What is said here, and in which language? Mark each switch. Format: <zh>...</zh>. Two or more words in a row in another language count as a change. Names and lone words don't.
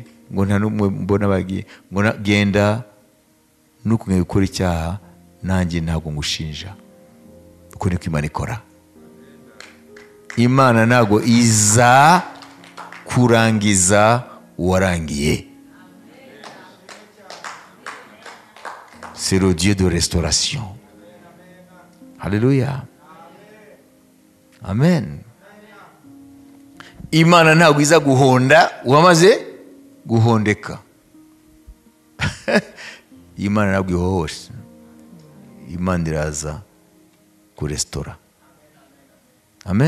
<rw>Ngo nta numwe mbona bagiye. Ngo genda nukumwe gukora icyaha, nanjye ntabwo ngushinja. Uko niko Imana ikora. Imana ntabwo iza kurangiza uwarangiye.</rw> <fr>C'est le Dieu de restauration. Alléluia.</fr> <rw>Amen. Imana ntabwo iza guhonda wamaze guhondeka. Imana ntabwo ihohosha. Imana iraza kurestora. Amen.</rw>